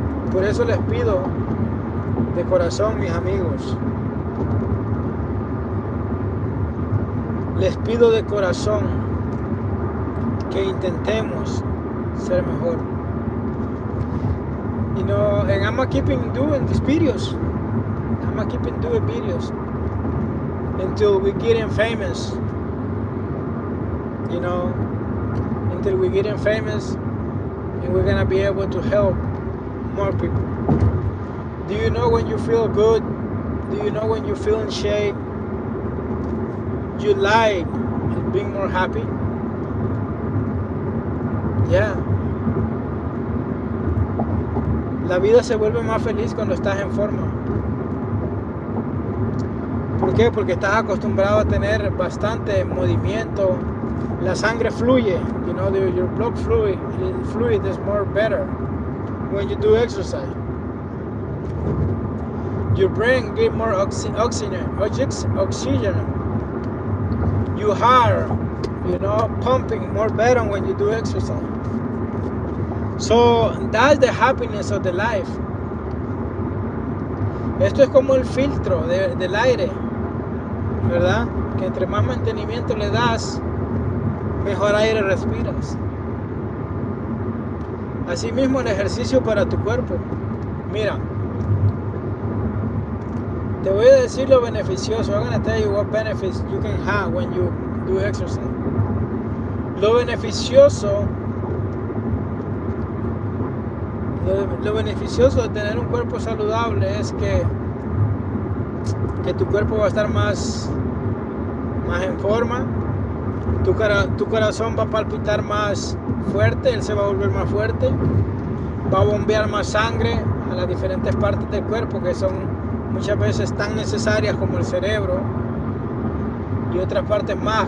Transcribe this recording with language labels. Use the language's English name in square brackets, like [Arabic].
[Spanish] Por eso les pido de corazón, mis amigos. Les pido de corazón que intentemos ser mejor. [English] You know, and I'm keeping doing these videos. I'm keeping doing videos until we get famous. You know, until we get famous, and we're gonna be able to help more people. Do you know when you feel good? Do you know when you feel in shape? You like being more happy? Yeah. [Spanish] La vida se vuelve más feliz cuando estás en forma. ¿Por qué? Porque estás acostumbrado a tener bastante movimiento. La sangre fluye. [English] You know, your blood fluid is more better when you do exercise. Your brain gets more oxygen. Your heart, you know, pumping more better when you do exercise. So that's the happiness of the life. [Spanish] Esto es como el filtro del aire, ¿verdad? Que entre más mantenimiento le das, mejor aire respiras. Asimismo, el ejercicio para tu cuerpo. Mira, te voy a decir lo beneficioso. [English] I'm going to tell you what benefits you can have when you do exercise. [Spanish] Lo beneficioso de tener un cuerpo saludable es que tu cuerpo va a estar más en forma. Tu corazón va a palpitar más fuerte, él se va a volver más fuerte, va a bombear más sangre a las diferentes partes del cuerpo que son muchas veces tan necesarias como el cerebro, y otras partes más.